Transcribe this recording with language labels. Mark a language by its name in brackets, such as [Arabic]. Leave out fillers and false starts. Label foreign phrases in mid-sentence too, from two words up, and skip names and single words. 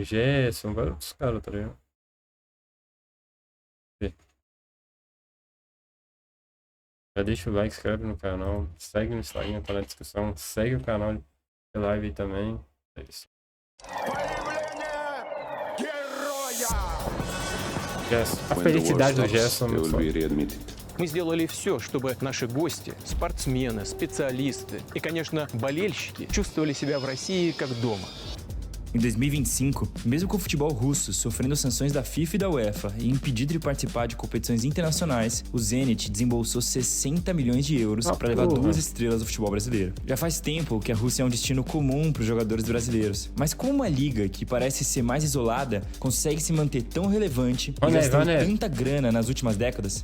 [Portuguese] Gerson, vários caras, tá ligado? Já deixa o like, se inscreve no canal. Segue no Instagram, tá na descrição. Segue o canal de live aí também. É isso. A felicidade do Gerson. [Russian] Мы сделали все, чтобы наши гости, спортсмены, специалисты и, конечно, болельщики чувствовали себя в России как дома. [Portuguese] Em 2025, mesmo com o futebol russo sofrendo sanções da FIFA e da UEFA e impedido de participar de competições internacionais, o Zenit desembolsou 60 milhões de euros para levar 2 estrelas do futebol brasileiro. Já faz tempo que a Rússia é um destino comum para os jogadores brasileiros, mas como uma liga que parece ser mais isolada consegue se manter tão relevante e gastando tanta grana nas últimas décadas?